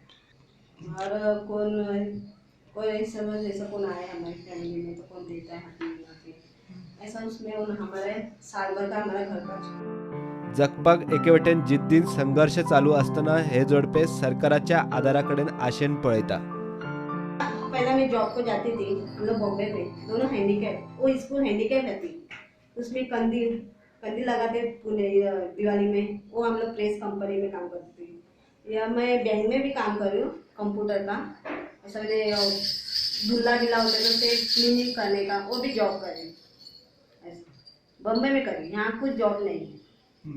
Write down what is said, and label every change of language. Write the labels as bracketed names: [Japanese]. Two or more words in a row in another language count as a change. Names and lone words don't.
[Hindi] और कौन कोई समझ ऐसा कौन आया हमारी फैमिली में तो कौन देता है हाथ मिला के, ऐसा उसमें हमारे साल भर का हमारा घर का [Konkani] जगपाक एकेवटेन जिद्दीन संघर्ष चालू असताना हे जोडपे सरकाराच्या आधाराकडेन आशेन पळयता। [Hindi] पहला मैं जॉब को जाती थी, हम लोग बॉम्बे पे, दोनों हैंडीकैप, वो स्कूल हैंडीकैप रहती, उसमें कंदील कंदील लगाते पुणे दिवाली में, वो हम लोग [English] press company [Hindi] में काम करती थी। या मैं बैंक में भी काम कर रही हूँ कंप्यूटर का, ऐसा मैंने धुल्ला ढीला होता है तो उसे क्लीनिंग करने का वो भी जॉब कर रही हूँ, ऐसा बॉम्बे में करी, यहाँ कुछ जॉब नहीं है।